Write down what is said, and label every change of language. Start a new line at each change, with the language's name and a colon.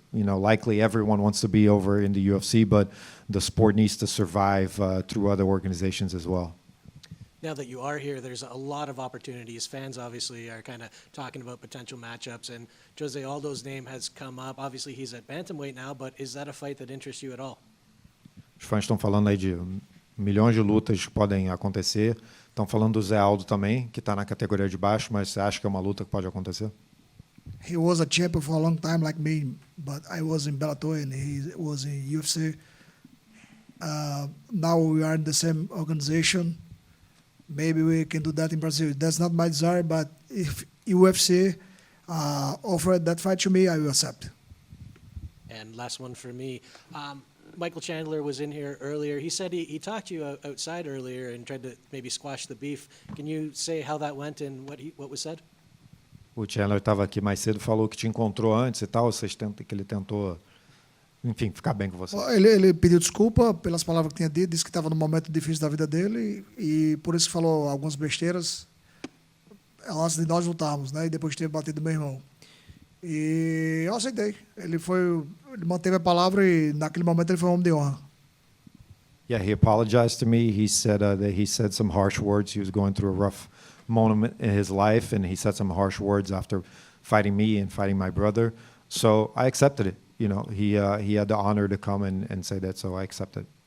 English: Likely everyone wants to be over in the UFC, but the sport needs to survive through other organizations as well. Now that you are here, there's a lot of opportunities. Fans obviously are kind of talking about potential matchups, and Jose Aldo's name has come up. Obviously, he's at bantamweight now, but is that a fight that interests you at all?
Portuguese: Os fãs estão falando aí de milhões de lutas que podem acontecer. Estão falando do Zé Aldo também, que está na categoria de baixo, mas você acha que é uma luta que pode acontecer?
English: He was a champion for a long time like me, but I was in Bellator and he was in UFC. Now we are in the same organization. Maybe we can do that in Brazil. That's not my desire, but if UFC offered that fight to me, I will accept. And last one for me. Michael Chandler was in here earlier. He said he talked to you outside earlier and tried to maybe squash the beef. Can you say how that went and what was said?
Portuguese: O Chandler estava aqui mais cedo, falou que te encontrou antes e tal, que ele tentou, enfim, ficar bem com você. Ele pediu desculpa pelas palavras que tinha dito, disse que estava num momento difícil da vida dele e por isso falou algumas besteiras antes de nós lutarmos, né? E depois de ter batido meu irmão. E eu aceitei. Ele manteve a palavra e naquele momento ele foi um homem de honra.
English: Yeah, he apologized to me. He said that he said some harsh words. He was going through a rough moment in his life, and he said some harsh words after fighting me and fighting my brother. So I accepted it. You know, he had the honor to come and say that, so I accepted.